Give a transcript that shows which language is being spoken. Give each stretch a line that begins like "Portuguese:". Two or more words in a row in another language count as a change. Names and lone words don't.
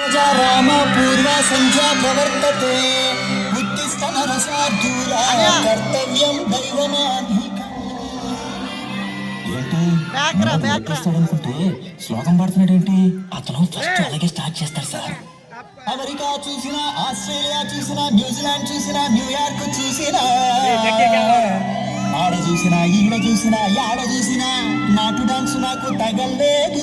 Sanskrit: राम पूर्वा संध्या प्रवर्तते उत्तिष्ठ नरसार्दूला कर्तव्यं दैवमान्धिकम्
Telugu: శ్లోకం పాడుతున్నాడేంటి అతను ఫస్ట్ అలాగే స్టార్ట్ చేస్తారు సార్. అమెరికా చూసినా, ఆస్ట్రేలియా చూసినా, న్యూజిలాండ్ చూసినా, న్యూయార్క్ చూసినా, ఆడ చూసినా, ఈడ చూసినా, యాడ చూసినా నాటు డాన్స్ నాకు తగలేదు.